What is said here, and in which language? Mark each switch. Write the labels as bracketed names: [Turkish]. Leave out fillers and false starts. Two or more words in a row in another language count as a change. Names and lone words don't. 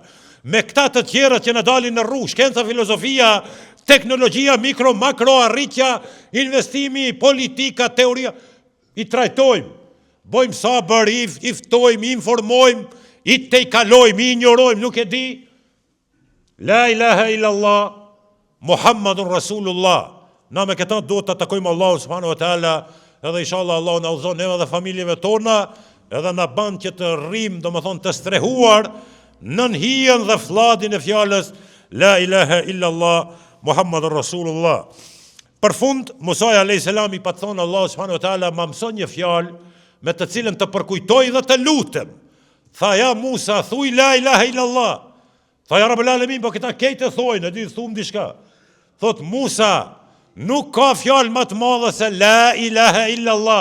[Albanian] Me këta të tjerët që na dalin në rrugë, shkenca, filozofia, teknologjia, mikro, makro, arritja, investimi, politika, teoria, i trajtojmë, bojmë sabër, i ftojmë, i informojmë, i tejkalojmë, i injorojmë, nuk e di. [Arabic] لا إله إلا الله، محمد رسول الله. [Albanian] Na me këta do të takojmë Allahu [Arabic] سبحانه وتعالى, [Albanian] edhe inshallah Allahu na udhëzon neve dhe familjeve tona, edhe na ban që të rrim, domethënë të strehuar nën hijen dhe fllatin e fjalës [Arabic] لا إله إلا الله محمد رسول الله. [Albanian] Për fund, Musa [Arabic] عليه السلام [Albanian] i pat thonë Allahu [Arabic] سبحانه وتعالى [Albanian] më mëson një fjalë me të cilën të përkujtoj dhe të lutem. Tha ja Musa, thuj [Arabic] لا إله إلا الله. [Albanian] Tha [Arabic] يا رب العالمين, [Albanian] po këta kejtë thojnë, e di thum diçka. Thot Musa, nuk ka fjalë më të madhe se [Arabic] لا إله إلا الله.